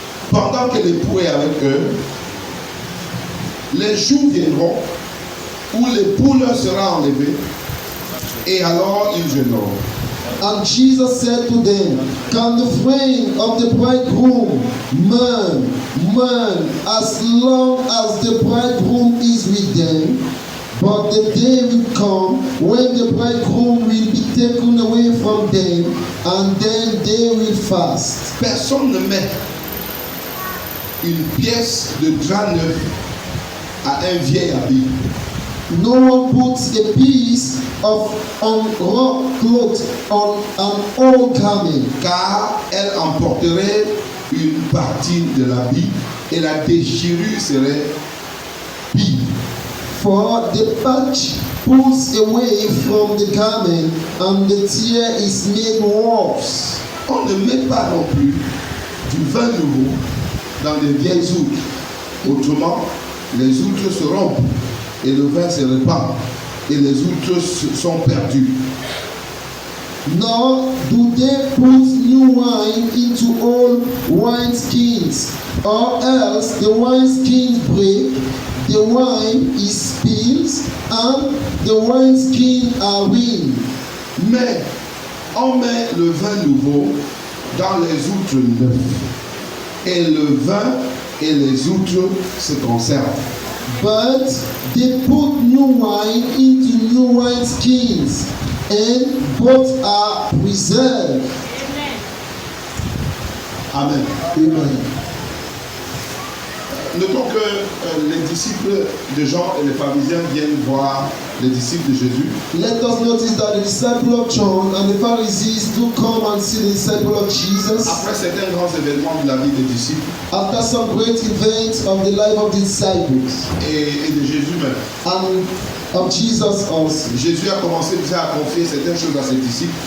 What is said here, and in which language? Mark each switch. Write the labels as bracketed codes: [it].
[fr] Pendant que l'époux est avec eux, les jours viendront où l'époux leur sera enlevé et alors ils jeûneront. [en] And Jesus said to them, can the friend of the bridegroom mourn as long as the bridegroom is with them? But the day will come when the bridegroom will be taken away from them, and then they will fast. [fr] Personne ne met une pièce de drap neuf à un vieil habit. [en] No one puts a piece of unwrought cloth on an old garment, [fr] Car elle emporterait une partie de l'habit et la déchirure serait pire. [en] For the patch pulls away from the garment, and the tear is made worse. [fr] On ne met pas non plus du vin nouveau dans les vieilles outres. Autrement, les outres se rompent et le vin se répand et les outres sont perdues. [en] Nor do they put new wine into old wineskins, or else the wineskins break, the wine is spilled, and the wineskins are ruined. [fr] Mais on met le vin nouveau dans les outres neuves et le vin et les outres se conservent. [en] But they put new wine into new wineskins, and both are preserved. Amen. Amen. [fr] Notons que les disciples de Jean et les pharisiens viennent voir les disciples de Jésus. [en] Let us notice that the disciple of John and the Pharisees do come and see the disciple of Jesus [fr] Après certains grands événements de la vie des disciples [en] after some great events of the life of the disciples [fr] et de Jésus même. [en] and of Jesus also. [fr] Jésus a commencé déjà à confier certaines choses à ses disciples.